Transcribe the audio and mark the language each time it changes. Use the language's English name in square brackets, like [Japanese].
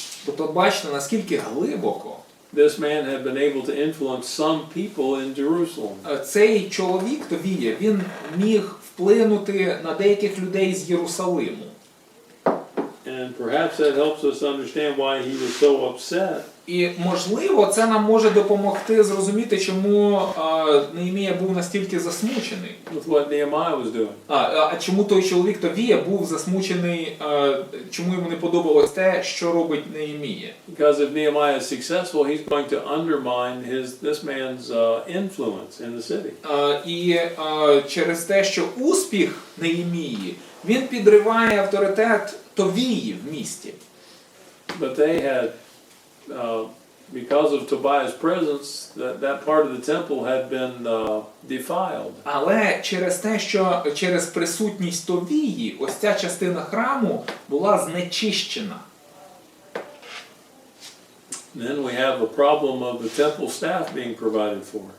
[Ukrainian] Тобто бачите, наскільки глибоко [English] this man had been able to influence some people in Jerusalem. [Ukrainian] Цей чоловік Товія, він міг вплинути на деяких людей з Єрусалиму. [English] And perhaps that helps us understand why he was so upset. [Ukrainian] І, можливо, це нам може допомогти зрозуміти, чому Неемія був настільки засмучений. [English] With what Nehemiah was doing. [Ukrainian] А чому той чоловік Товія був засмучений, чому йому не подобалось те, що робить Неемія? [English] Because if Nehemiah is successful, he's going to undermine this man's influence in the city. [Ukrainian] І через те, що успіх Неемії, він підриває авторитет Товії в місті. [English] But they had, because of Tobiah's presence, that part of the temple had been defiled. [Ukrainian] Але через те, що через присутність Товії, ось ця частина храму була знечищена. [English] Then we have a problem of the temple staff being provided for.